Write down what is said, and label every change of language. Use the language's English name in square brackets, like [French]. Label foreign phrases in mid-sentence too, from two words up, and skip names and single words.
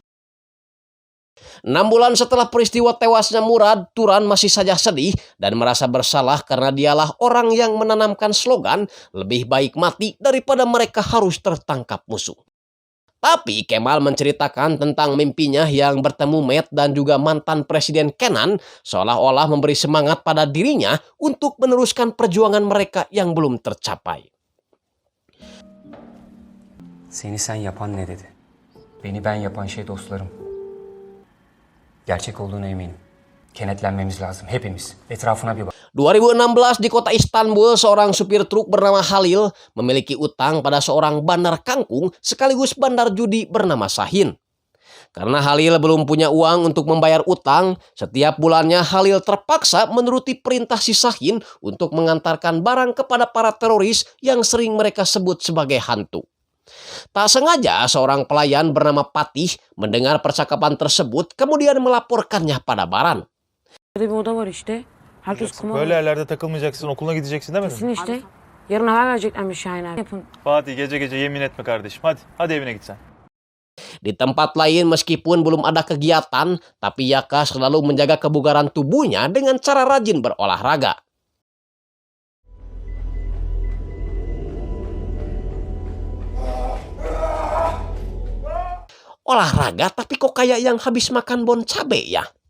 [Indonesian] 6 bulan setelah peristiwa tewasnya Murad, Turan masih saja sedih dan merasa bersalah karena dialah orang yang menanamkan slogan lebih baik mati daripada mereka harus tertangkap musuh. Tapi Kemal menceritakan tentang mimpinya yang bertemu Matt dan juga mantan Presiden Kenan seolah-olah memberi semangat pada dirinya untuk meneruskan perjuangan mereka yang belum tercapai. [Turkish] Seni sen yapan ne dedi? Beni ben yapan şey dostlarım. Gerçek olduğuna eminim. Kenetlenmemiz lazım hepimiz. Etrafına bir bak. [Indonesian] 2016 di kota Istanbul, seorang supir truk bernama Halil memiliki utang pada seorang bandar kangkung sekaligus bandar judi bernama Sahin. Karena Halil belum punya uang untuk membayar utang, setiap bulannya Halil terpaksa menuruti perintah si Sahin untuk mengantarkan barang kepada para teroris yang sering mereka sebut sebagai hantu. Tak sengaja seorang pelayan bernama Patih mendengar percakapan tersebut kemudian melaporkannya pada Baran. [Turkish] Bir oda var işte. Herkes kumar. Böyle yerlerde takılmayacaksın, okuluna gideceksin demedim Kesin mi? işte. Yarın haber vereceklermiş Şahin'e. Yapın. Fatih gece gece yemin etme kardeşim. Hadi evine git sen. [Indonesian] Di tempat lain meskipun belum ada kegiatan, tapi Yaka selalu menjaga kebugaran tubuhnya dengan cara rajin berolahraga. Olahraga tapi kok kayak yang habis makan bon cabe ya?